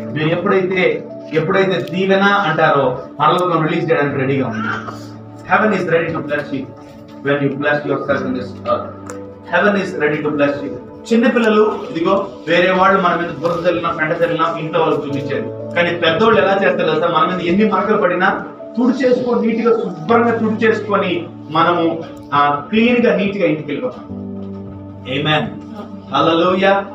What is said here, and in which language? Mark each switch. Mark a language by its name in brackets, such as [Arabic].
[Telugu] మీరు ఎప్పుడైతే దీవెన అంటారో పరలోకం రిలీజ్ చేయడానికి రెడీగా ఉంది. [English] Heaven is ready to bless you when you bless yourself in this earth. Heaven is ready to bless you. [Telugu] చిన్న పిల్లలు ఇదిగో వేరే వాళ్ళు మన మీద బురద చల్లినా పెంట చల్లినా ఇంట్లో వాళ్ళు చూపించారు. కానీ పెద్దోళ్ళు ఎలా చేస్తారు తెలుసా? మన మీద ఎన్ని మార్కులు పడినా తుడిచేసుకొని నీట్గా శుభ్రంగా తుడిచేసుకొని మనము క్లీన్ గా నీట్ గా ఇంటికి వెళ్ళిపోతాం. ఆమేన్. హల్లెలూయా.